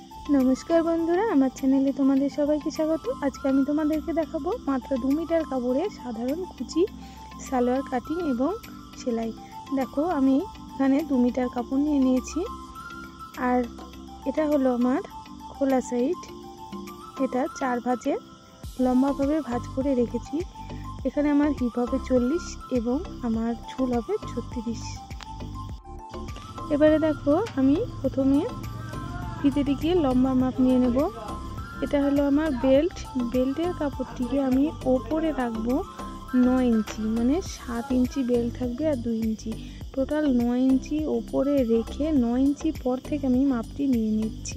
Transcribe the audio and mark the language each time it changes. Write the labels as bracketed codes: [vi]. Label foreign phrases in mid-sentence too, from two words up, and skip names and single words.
[bn] নমস্কার বন্ধুরা আমার চ্যানেলে তোমাদের সবাইকে স্বাগত। আজ কে আমি তোমাদেরকে দেখাবো মাত্র 2 মিটার কাপড়ে সাধারণ কুচি সালোয়ার কাটিং এবং সেলাই। দেখো আমি এখানে 2 মিটার কাপড় নিয়ে নিয়েছি আর এটা হলো আমার খোলা সাইড। এটা 4 ভাঁজে লম্বা ভাবে ভাঁজ করে রেখেছি। এখানে আমার হিপ হবে 40 এবং আমার ঝুল হবে 36। এবারে দেখো আমি প্রথমে ফিতেটিকে লম্বা মাপ নিয়ে নেব। এটা হলো আমার বেল্টের কাপড়টিকে আমি ওপরে রাখবো 9 ইঞ্চি, মানে 7 ইঞ্চি বেল্ট থাকবে আর 2 ইঞ্চি, টোটাল 9 ইঞ্চি ওপরে রেখে 9 ইঞ্চি পর থেকে আমি মাপটি নিয়ে নিচ্ছি।